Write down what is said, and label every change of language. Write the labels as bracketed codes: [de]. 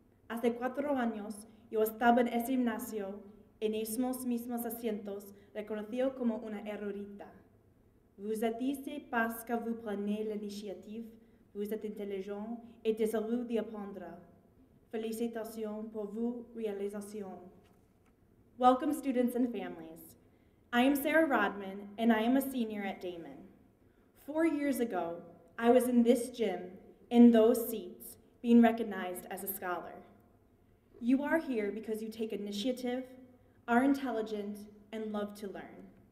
[es] Hace 4 años yo estaba en ese gimnasio, en esos mismos asientos, reconocido como una erudita. [fr] Vous êtes ici parce que vous prenez l'initiative, vous êtes intelligent et désireux d'apprendre. Félicitations pour vos réalisations. [en] Welcome, students and families. I am Sarah Rodman, and I am a senior at Daemen. 4 years ago, I was in this gym, in those seats, being recognized as a scholar. You are here because you take initiative, are intelligent, and love to learn.